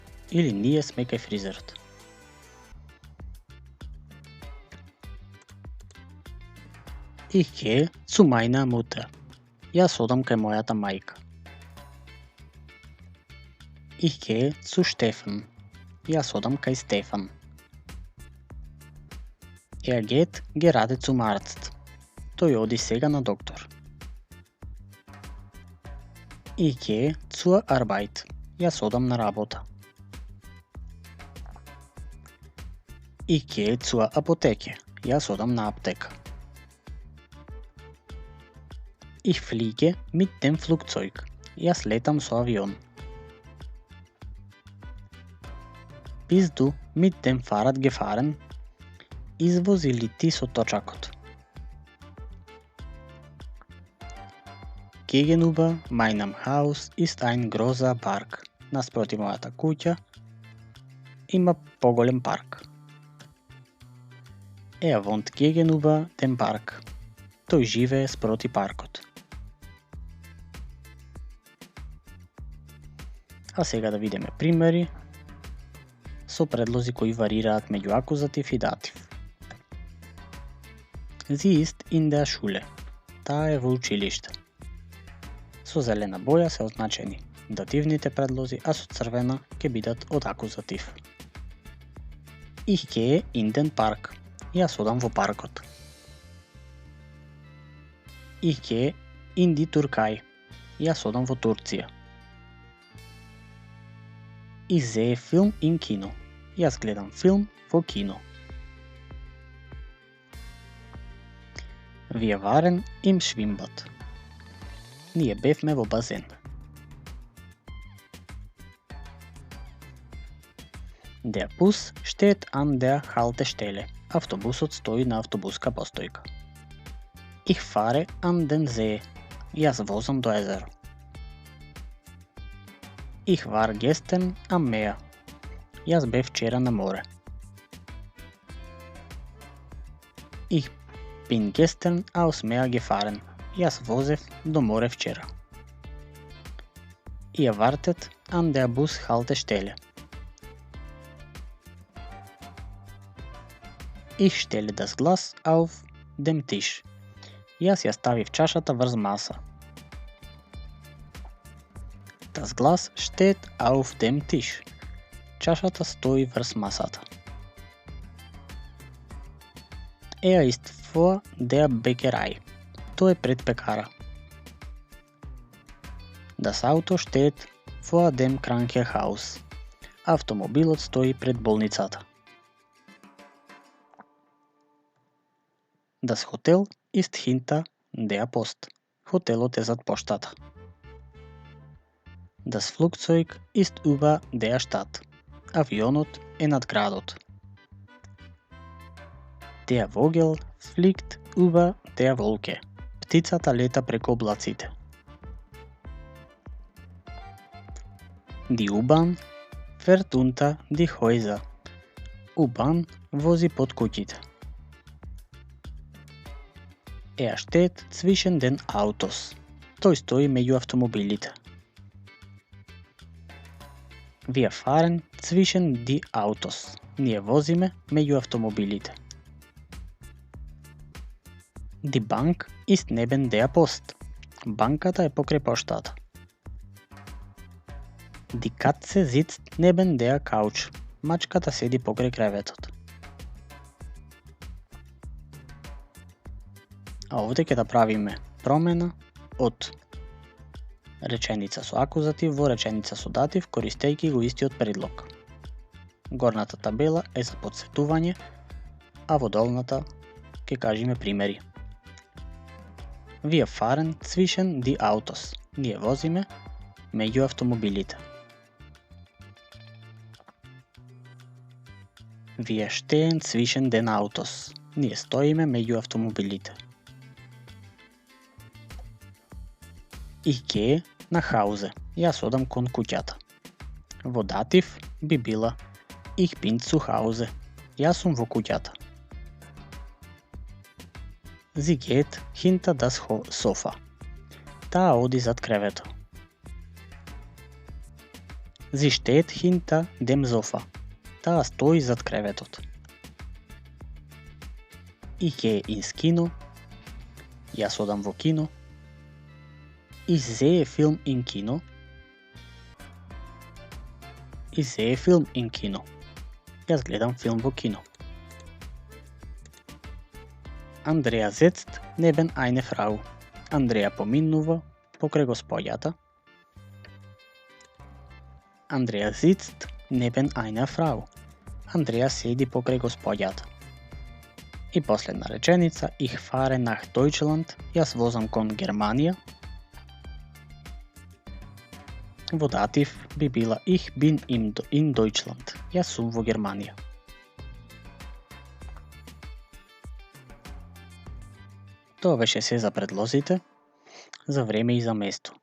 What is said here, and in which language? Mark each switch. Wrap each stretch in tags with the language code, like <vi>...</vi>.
<mk>Или ние сме кај фризерот.</mk> <de>Ich gehe zu meiner Mutter.</de> <mk>Јас одам кај мојата мајка.</mk> <de>Ich gehe zu Stefan.</de> <mk>Јас одам кај Стефан.</mk> <de>Er geht gerade zum Arzt.</de> <mk>Тој оди сега на доктор.</mk> <de>Ich gehe zur Arbeit.</de> <mk>Јас одам на работа.</mk> <de>Ich gehe zur Apotheke.</de> <mk>Јас одам на аптека.</mk> <de>Ich fliege mit dem Flugzeug.</de> <mk>Јас летам со авион.</mk> <de>Bist du mit dem Fahrrad gefahren?</de> <mk>Извози ли ти со точакот?</mk> <de>Gegenüber meinem Haus ist ein großer Park.</de> <mk>Наспроти мојата куќа има поголем парк.</mk> <de>Er wohnt gegenüber dem Park.</de> <mk>Тој живее спроти паркот. А сега да видиме примери со предлози кои варираат меѓу акузатив и датив.</mk> <de>Sie ist in der Schule.</de> <mk>Таа е во училиште. Со зелена боја се означени дативните предлози, а со црвена ќе бидат од акузатив.</mk> <de>Ich gehe in den Park.</de> <mk>Јас одам во паркот.</mk> <de>Ich gehe in die Türkei.</de> <mk>Јас одам во Турција.</mk> <de>Ich sehe Film im Kino.</de> <mk>Јас гледам филм во кино.</mk> <de>Wir waren im Schwimmbad.</de> <mk>Ние бевме во базен.</mk> <de>Der Bus steht an der Haltestelle.</de> <mk>Автобусот стои на автобуска постојка.</mk> <de>Ich fahre an den See.</de> <mk>Јас возам до езеро.</mk> <de>Ich war gestern am Meer.</de> <mk>Јас бев вчера на море.</mk> <de>Ich bin gestern aus Meer gefahren.</de> <mk>Јас возев до море вчера.</mk> <de>Ihr wartet an der Bushaltestelle. Ich stelle das Glas auf dem Tisch.</de> <mk>Јас ја ставив чашата врз маса.</mk> <de>Das Glas steht auf dem Tisch.</de> <mk>Чашата стои врз масата.</mk> <de>Er ist vor der Bäckerei.</de> <mk>Тој е пред пекара.</mk> <de>Das Auto steht vor dem Krankenhaus.</de> <mk>Автомобилот стои пред болницата.</mk> <de>Das Hotel ist hinter der Post.</de> <mk>Хотелот е зад поштата.</mk> <de>Das Flugzeug ist über der Stadt.</de> <mk>Авионот е над градот.</mk> <de>Der Vogel fliegt über der Wolke.</de> <mk>Птицата лета преку облаците.</mk> <de>Die U-Bahn fährt unter die Häuser.</de> <mk>U-Bahn вози под куќите.</mk> <de>Er steht zwischen den Autos.</de> <mk>Тој стои меѓу автомобилите.</mk> <de>Wir fahren zwischen die Autos.</de> <mk>Ние возиме меѓу автомобилите.</mk> <de>Die Bank ist neben der Post.</de> <mk>Банката е покрај поштата.</mk> <de>Die Katze sitzt neben der Couch.</de> <mk>Мачката седи покрај креветот. А овде ќе да правиме промена од реченица со акузатив во реченица со датив, користејќи го истиот предлог. Горната табела е за потсетување, а во долната ќе кажеме примери.</mk> <de>Wir fahren zwischen die Autos.</de> <mk>Ние возиме меѓу автомобилите.</mk> <de>Wir stehen zwischen den Autos.</de> <mk>Ние стоиме меѓу автомобилите.</mk> <de>Ich gehe nach Hause.</de> <mk>Јас одам кон куќата. Во датив би била</mk> <de>Ich bin zu Hause.</de> <mk>Јас сум во куќата.</mk> <de>Sie geht hinter das Sofa.</de> <mk>Таа оди зад креветот.</mk> <de>Sie steht hinter dem Sofa.</de> <mk>Таа стои зад креветот.</mk> <de>Ich gehe ins Kino.</de> <mk>Јас одам во кино.</mk> <de>Ich sehe Film im Kino. Ich sehe Film im Kino.</de> <mk>Јас гледам филм во кино.</mk> <de>Andrea sitzt neben eine Frau.</de> <mk>Андреја поминува покрај господјата.</mk> <de>Andrea sitzt neben einer Frau.</de> <mk>Андреја седи покрај господјата. И последна реченица,</mk> <de>Ich fahre nach Deutschland.</de> <mk>Јас возам кон Германија. Во датив би била</mk> <de>Ich bin in Deutschland.</de> <mk>Јас сум во Германија. Тоа беше се за предлозите, за време и за место.</mk>